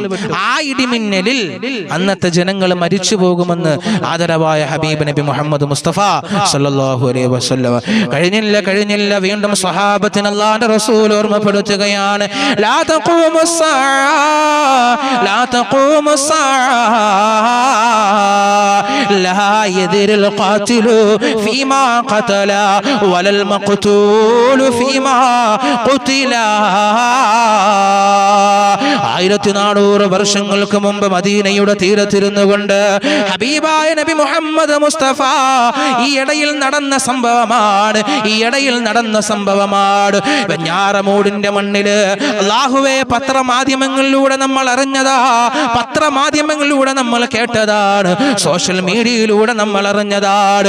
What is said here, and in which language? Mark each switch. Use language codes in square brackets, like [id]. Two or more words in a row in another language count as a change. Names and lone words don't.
[ml] ആ ഇടിമിന്നലിൽ അന്നത്തെ ജനങ്ങൾ മരിച്ചു പോകുമെന്ന് ആദരവായ ഹബീബ് നബി മുഹമ്മദ് മുസ്തഫ [ar] صلى الله عليه وسلم. [ml] കഴിഞ്ഞില്ല വീണ്ടും സ്വഹാബത്തിന് അല്ലാഹുവിന്റെ റസൂൽ ഓർമ്മപ്പെടുത്തുകയാണ്, [ar] لا تقوم الساعة لا يدري القاتل فيما قتل ولا المقتول فيما قتل. [ml] 1400 വർഷങ്ങൾക്ക് മുമ്പ് മദീനയുടെ തീരത്തിരുന്നുകൊണ്ട് ഹബീബായ നബി മുഹമ്മദ് മുസ്തഫ ഈ ഇടയിൽ നടന്ന സംഭവമാണ്. വെഞ്ഞാറമൂടിന്റെ മണ്ണില് അല്ലാഹുവേ പത്രമാധ്യമങ്ങളിലൂടെ നമ്മൾ അറിഞ്ഞതാ, പത്രമാധ്യമങ്ങളിലൂടെ നമ്മൾ കേട്ടതാണ്, [en] social mediaയിലൂടെ [ml] നമ്മൾ അറിഞ്ഞതാണ്.